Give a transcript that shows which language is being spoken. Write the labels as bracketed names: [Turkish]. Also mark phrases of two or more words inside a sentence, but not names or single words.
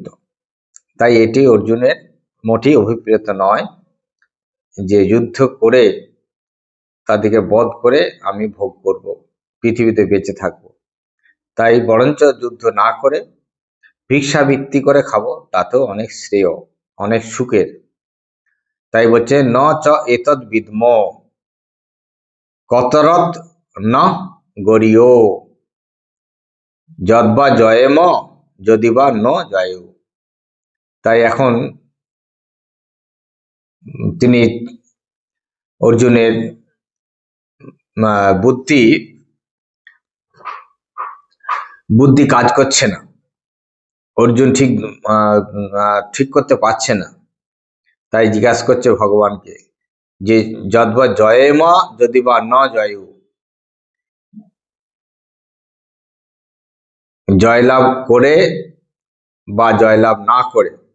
[Bangla] তাই এটি অর্জুনের মোটেই অভিপ্রেত নয় যে যুদ্ধ করে তাদেরকে বধ করে আমি ভোগ করব, পৃথিবীতে বেঁচে থাকব। তাই বরঞ্চ যুদ্ধ না করে ভিক্ষাবৃত্তি করে খাবো, তাতেও অনেক শ্রেয়, অনেক সুখের। তাই বলছে [Sanskrit] ন চ এতদ বিদ্ম কতরত ন গরিয় যদ্বা জয়েম যদি বা ন জয়েও। [Bangla] তাই এখন তিনি অর্জুনের বুদ্ধি কাজ করছে না, অর্জুন ঠিক করতে পারছে না, তাই জিজ্ঞাসা করছে ভগবানকে যে [Sanskrit] যদ্বা জয়েমা যদি বা ন জয়েও, [Bangla] জয়লাভ করে বা জয়লাভ না করে,